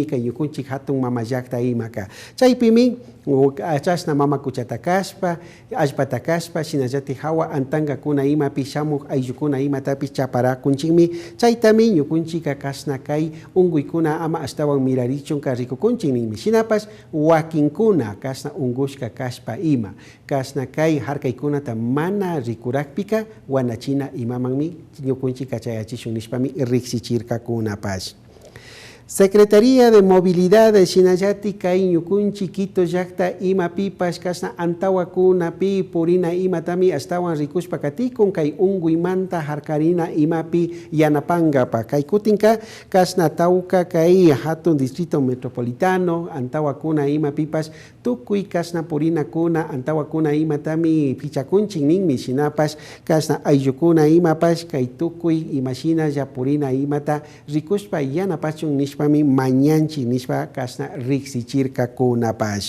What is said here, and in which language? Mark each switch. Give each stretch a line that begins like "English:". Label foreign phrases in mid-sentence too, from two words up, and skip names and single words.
Quechua: kay ñukunchi hatun mama llakta imaka chaypimi chasna mama kuchata kashpa allpata kashpa shinallati hawa antanga kuna imapi shamuk ayllukuna imatapi chaparakunchikmi chaytami ñukunchika kasna kay unguykuna ama astawan mirarichunka rikukunchikninmi shinapash wakinkuna kasna ungushka kashpa ima kasna kay harkaykunata mana rikurakpika wanachina imamanmi ñukunchika chayachishun nishpami riksichirka kunapash. Secretaría de Movilidad de Shinayati kay ñukunchi Quito llakta imapipas kasna antawakunapi purina imatami astawan rikushpa katikun kay unguymanta harkarina imapi yanapangapa kay kutinka kasna tauka kay hatun
Spanish: distrito metropolitano
Quechua: antawakuna imapipas tukuy kasna purina kuna antawakuna imatami pichakunchik ninmi shinapas kasna ayllukuna imapas kay tukuy imashina ya purina imata rikushpa yanapachun nishpami mañanchi nishpa kasna riksichirka kunapash.